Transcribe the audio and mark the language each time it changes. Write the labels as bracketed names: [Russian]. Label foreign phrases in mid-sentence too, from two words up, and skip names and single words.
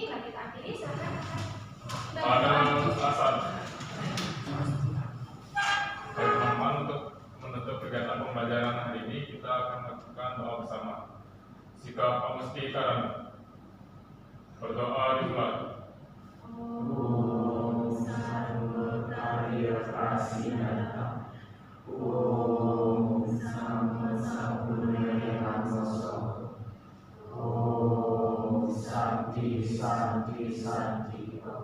[Indonesian] Mari kita akhiri. Silakan. Pada alasan baik teman-teman, untuk menutup kegiatan pembelajaran hari ini kita akan melakukan doa bersama. Sikap pemustikaran. Berdoa dimulai. [Sanskrit] Om Sarvotaya Prasinata Om Sama Sampurnaya Namaso Om Santi Santi Santi